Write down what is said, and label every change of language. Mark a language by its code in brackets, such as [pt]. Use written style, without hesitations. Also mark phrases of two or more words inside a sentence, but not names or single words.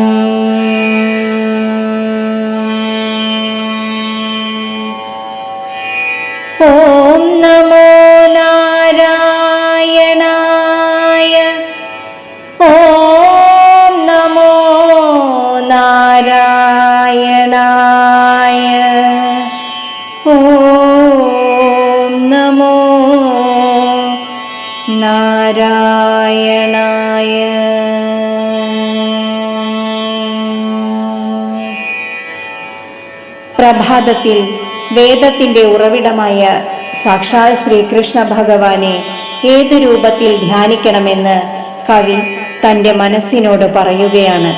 [sa] ॐ नमो नारायणाय। ॐ नमो नारायणाय। ॐ नमो നാരായണായ. [ml] പ്രഭാതത്തിൽ വേദത്തിന്റെ ഉറവിടമായ സാക്ഷാൽ ശ്രീകൃഷ്ണ ഭഗവാനെ ഏതു രൂപത്തിൽ ധ്യാനിക്കണമെന്ന് കവി തൻ്റെ മനസ്സിനോട് പറയുകയാണ്.